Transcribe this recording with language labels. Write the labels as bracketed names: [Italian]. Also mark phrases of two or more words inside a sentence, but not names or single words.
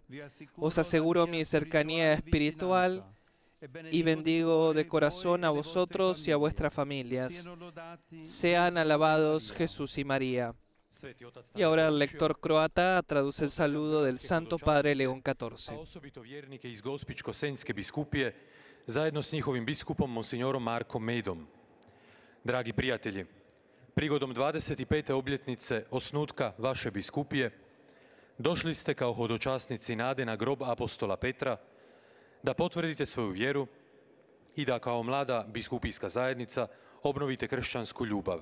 [Spanish] Os aseguro mi cercanía espiritual y bendigo de corazón a vosotros y a vuestras familias. Sean alabados Jesús y María. Y ahora el lector croata traduce el saludo del Santo Padre León XIV. [Croatian] Osobito vjernike iz Gospićko-senjske biskupije, zajedno s njihovim biskupom Monsignorom Markom Medom. Dragi prijatelji, prigodom 25. obljetnice osnutka vaše biskupije, došli ste kao hodočasnici nade na grob apostola Petra, da potvrdite svoju vjeru i da kao mlada biskupijska zajednica obnovite kršćansku ljubav.